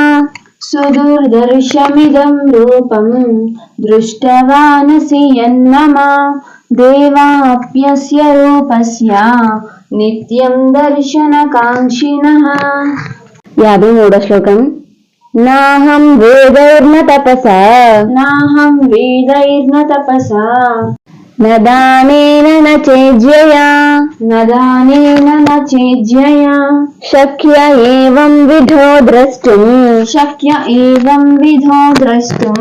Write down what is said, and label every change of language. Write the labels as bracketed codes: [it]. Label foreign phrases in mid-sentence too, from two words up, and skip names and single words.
[sa] सुदुर्दर्शमिदं रूपं दृष्टवानसि यन्मम देवाप्यस्य रूपस्य नित्यं दर्शनकाङ्क्षिणः 53వ శ్లోకం నాహం వేదైర్న తపసా नाहं वेदैर्न तपसा न दानेन न चेज्यया न दानेन न चेज्यया शक्य एवं विधो द्रष्टुम् शक्य एवं विधो द्रष्टुम्